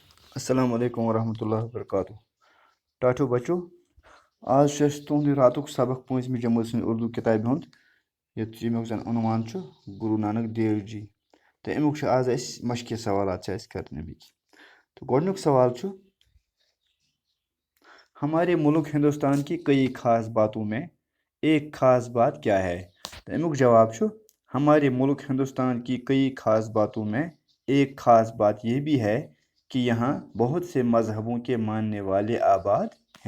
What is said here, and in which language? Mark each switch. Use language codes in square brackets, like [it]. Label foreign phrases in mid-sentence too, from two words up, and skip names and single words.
[ar] السلام عليكم ورحمة الله وبركاته. [ks] टाठो बच्चो, आज छे तुंद रातुक सबक 5वीं जमात सं उर्दू किताबि हुंद यमुक जन उनवान छु गुरु नानक देव जी। तो अमुक आज मशक़ी सवालात करने अमिक। तो गोडनुक सवाल छु, [hi] हमारे मुल्क हिंदुस्तान की कई खास बातों में एक खास बात क्या है? [ks] तो अमुक जवाब छु, [hi] हमारे मुल्क हिंदुस्तान की कई खास बातों में एक खास बात यह भी है कि यहाँ बहुत से मजहबों के मानने वाले आबाद हैं।